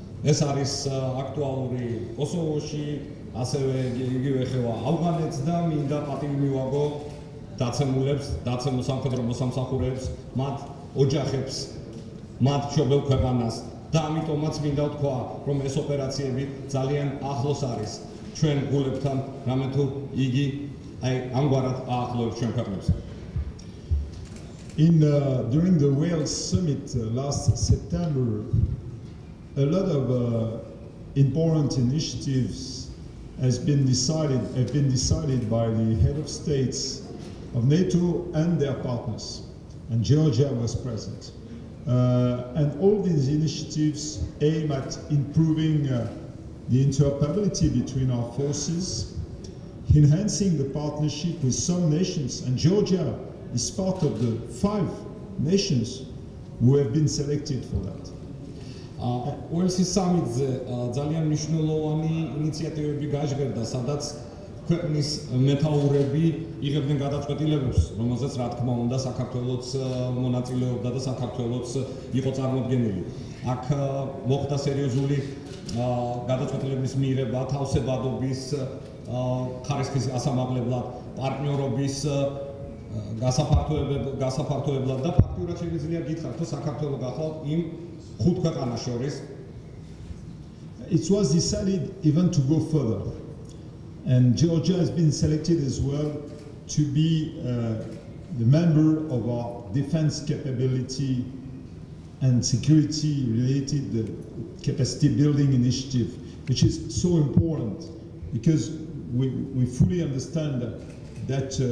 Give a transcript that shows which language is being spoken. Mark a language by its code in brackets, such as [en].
[ka] ეს არის აქტუალური კოსოვოში, ასევე იგივე ეხება ავღანეთს და მინდა პატივი მივაგო დაცემულებს, დაცემულ სამხედრო მოსამსახურეებს, მათ ოჯახებს, მათ მშობელ ქვეყანას და ამიტომაც მინდა ვთქვა, რომ ეს ოპერაციები ძალიან ახლოს არის ჩვენ გულებთან, რამე თუ იგი აი ამგვარად აახლოებს ჩვენ ქვეყნებს. [en] During the Wales summit last September, a lot of important initiatives have been decided by the head of states of NATO and their partners, and Georgia was present. And all these initiatives aim at improving the interoperability between our forces, enhancing the partnership with some nations, and Georgia is part of the 5 nations who have been selected for that. [ka] OLC სამიტზე ძალიან მნიშვნელოვანი ინიციატივები გაჟღერდა, სადაც ქვეყნის მეთაურები იღებდნენ გადაწყვეტილებებს, რომელზეც რა თქმა უნდა საქართველოც მონაწილეობდა და საქართველოც იყო წარმოდგენილი. აქ მოხდა სერიოზული გადაწყვეტილების მიღება თავსებადობის ხარისხის ასამაღლებლად, პარტნიორობის გასაფართოებლად და ფაქტიურად შეიძლება გითხრათ, რომ საქართველო გახლავთ იმ 5 ქვეყანას შორის. [en] It was decided even to go further, and Georgia has been selected as well to be the member of our defense capability and security related capacity building initiative, which is so important because we fully understand that